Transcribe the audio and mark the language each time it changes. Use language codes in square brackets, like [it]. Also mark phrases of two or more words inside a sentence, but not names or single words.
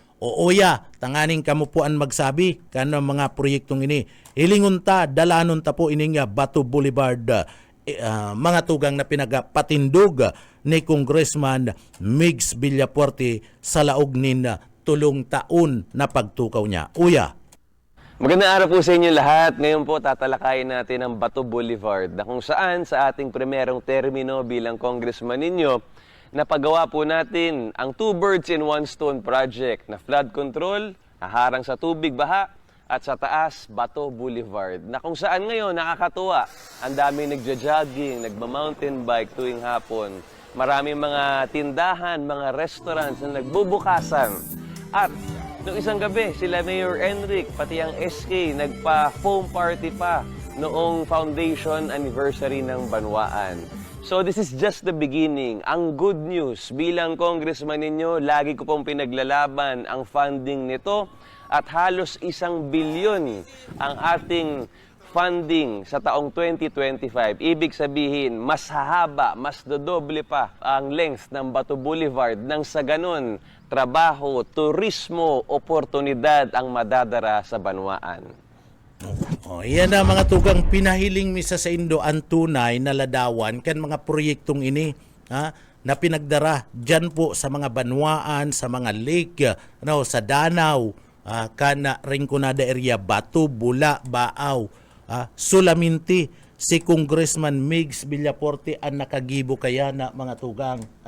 [bik] Tanganing kamo po ang magsabi kan mga proyektong ini. Hilingon ta, dalanon ta po ining Bato Boulevard, mga tugang na pinagapatindog ni Congressman Migs Villaporte sa laog nin tulong taon na pagtukaw niya. [tl] Magandang araw po sa inyo lahat. Ngayon po tatalakayin natin ang Bato Boulevard na kung saan sa ating primerong termino bilang congressman ninyo, napagawa po natin ang [en] 2 birds in 1 stone project [tl] na [en] flood control, [tl] haharang sa tubig, baha, at sa taas, Bato Boulevard, na kung saan ngayon nakakatuwa. Ang daming nagja-jogging, nagma-mountain bike tuwing hapon. Maraming mga tindahan, mga restaurants na nagbubukasan. At noong isang gabi, sila Mayor Enric, pati ang SK, nagpa-foam party pa noong [en] foundation anniversary [tl] ng Banwaan. [en] So this is just the beginning. [tl] Ang [en] good news, [tl] bilang congressman ninyo, lagi ko pong pinaglalaban ang funding nito at halos 1 bilyon ang ating funding sa taong 2025. Ibig sabihin, mas hahaba, mas dodoble pa ang length ng Bato Boulevard nang sa ganun, trabaho, turismo, oportunidad ang madadara sa Banwaan. [bik] Yan na mga tugang pinahiling misa sa Indo ang tunay na ladawan kan mga proyektong ini na pinagdara dyan po sa mga banwaan, sa mga lake, sa Danau, kana Rinconada area, Bato, Bula, Baaw, Sulaminti, si Congressman Migs Villaporte ang nakagibo kaya na mga tugang.